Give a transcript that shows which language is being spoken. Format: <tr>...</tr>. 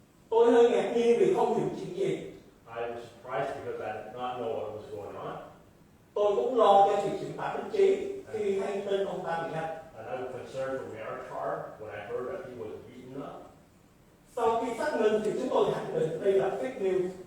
<vi>Tôi hơi ngạc nhiên vì không hiểu chuyện gì.</vi> <en>I was surprised because I did not know what was going on.</en> <vi>Tôi cũng lo cho chuyện Tạ Đức Chí khi hay tin ông ta bị đánh.</vi> <en>And I was concerned for Meritar when I heard that he was beaten up.</en> <vi>Sau khi xác minh thì chúng tôi khẳng định đây là fake news.</vi>